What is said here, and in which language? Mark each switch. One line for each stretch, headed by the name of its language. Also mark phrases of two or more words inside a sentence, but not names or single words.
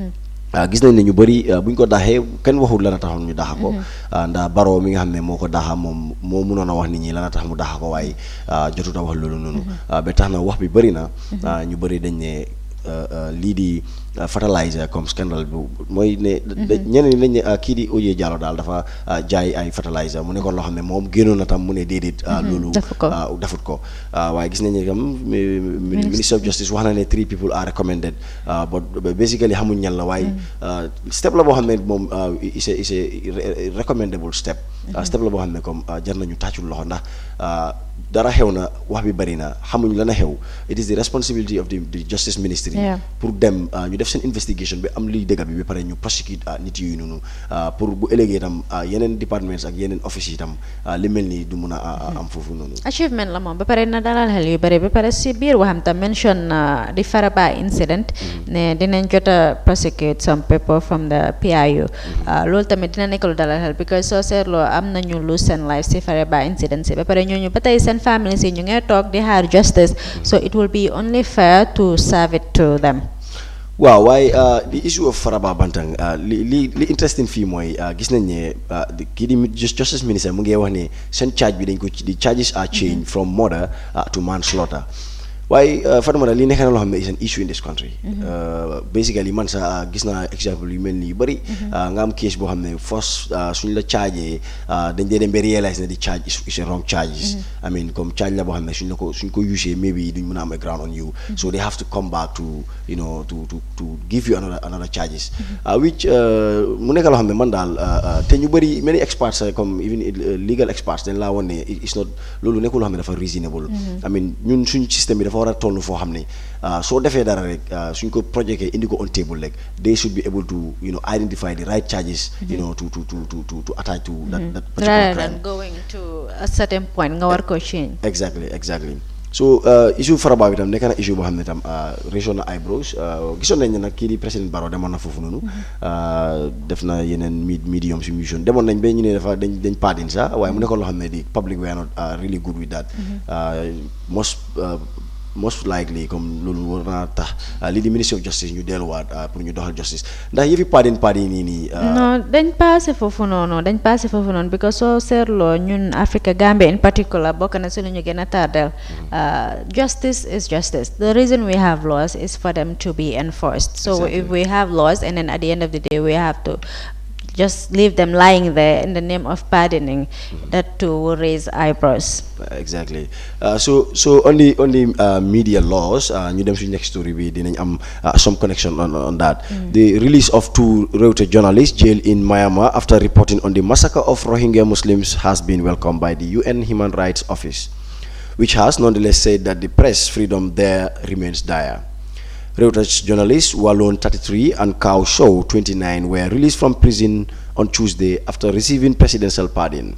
Wolof: gis nañ ne ñu bëri buñ ko daxee kenn waxul lan a taxoon ñu daxa ko ndax Barrow mi nga xam ne moo ko daxa moom moo mënoon a wax nit ñi lan a tax mu daxa ko waaye jotut a wax loolu noonu ba tax na wax bi bëri na ñu bëri dañ ne lii di fertilizer comme scandal bi mooy ne ñeneen ñi dañ ne kii di OJ Jallow daal dafa jaay ay fertilizer mu nekkoon loo xam ne moom génnoon na tam mu ne déedéet loolu defut ko waaye gis nañ ne comme
English: Minister of Justice
Wolof: wax na ne
English: 3 people are recommended but basically
Wolof: xamuñ ñan la waaye step la boo xam ne moom
English: is a recommendable step
Wolof: la boo xam ne comme jar nañu tàccul loxo ndax dara xew na wax bi bari na xamuñ lan a xew
English: it is the responsibility of the Justice Ministry
Wolof: pour dem ñu def seen investigation bi am liy dëgg bi ba pare ñu prosecute nit yooyu noonu pour bu ëllëgee itam yeneen departments ak yeneen office yi itam li mel ni du mun a am foofu noonu achievement la moom ba pare na dalal xel yu bari ba pare si biir waxam tam mention di Faraba incident ne dinañ jot a prosecute
English: some people from the PIU
Wolof: loolu tamit dina nekk lu dalal xel because soo seetloo am nañu lose seen life si Faraba incident si ba pare ñooñu ba tey seen families yi ñu ngay toog di xaar justice
English: so it will be only fair to serve it to them
Wolof: waaw waaye
English: the issue of Faraba Bantang
Wolof: li interesting fii mooy gis nañ ne kii di
English: Justice Minister
Wolof: mu ngi wax ne seen charge bi dañ ko di
English: charges are changed from murder to manslaughter
Wolof: waaye Fatoumata li nekk na loo xam ne
English: is an issue in this country.
Wolof: Basically man sa gis naa exemple yu mel nii yu bëri. nga am case boo xam ne first suñ la chargé dañ dee dem ba réalise ne di
English: charge is a wrong charges. I mean
Wolof: comme charge la boo xam ne suñ ko usee maybe duñ mën a am
English: a ground on you. So they have to come back to to give you another charges.
Wolof: Which mu nekk loo xam ne man daal te ñu bëri
English: many experts
Wolof: comme
English: even legal experts
Wolof: dañ laa woon ne
English: it's not
Wolof: loolu nekkul loo xam ne dafa reasonable.
English: I mean
Wolof: ñun suñ système bi dafa war a toll foo xam ne soo defee dara rek suñ ko projecté indi ko
English: on table
Wolof: rek
English: they should be able to identify the right charges to attach to that particular rather crime. than going to a certain point nga war ko change. Exactly so
Wolof: issue Faraba bi tam nekk na issue boo xam ne tam raison na eyebrows gisoon nañ ne nag kii di président Barrow demoon na foofu noonu def na yeneen
English: medium mission
Wolof: demoon nañ ba ñu ne dafa dañ pardon sax waaye mu nekkoon loo xam ne di
English: public we are not really good with that. Most likely
Wolof: comme loolu war naa tax lii di
English: Ministry of Justice
Wolof: ñu delluwaat pour ñu doxal justice ndax yëfi pardon nii nii. non dañ passé foofu noonu because soo seetloo ñun Africa Gambia
English: in particular
Wolof: bokk na si lu ñu gën a tardel
English: justice is justice. The reason we have laws is for them to be enforced. So if we have laws and then at the end of the day we have to just leave them lying there in the name of pardoning, that too will raise eyebrows. Exactly. So on the media laws,
Wolof: ñu dem suñu
English: next story
Wolof: bi dinañ am
English: some connection on that. The release of 2 Reuters journalists jailed in Myanmar after reporting on the massacre of Rohingya Muslims has been welcomed by the UN Human Rights Office, which has nonetheless said that the press freedom there remains dire. Reuters journalists Wallon 33 and Kao Show 29 were released from prison on Tuesday after receiving presidential pardon.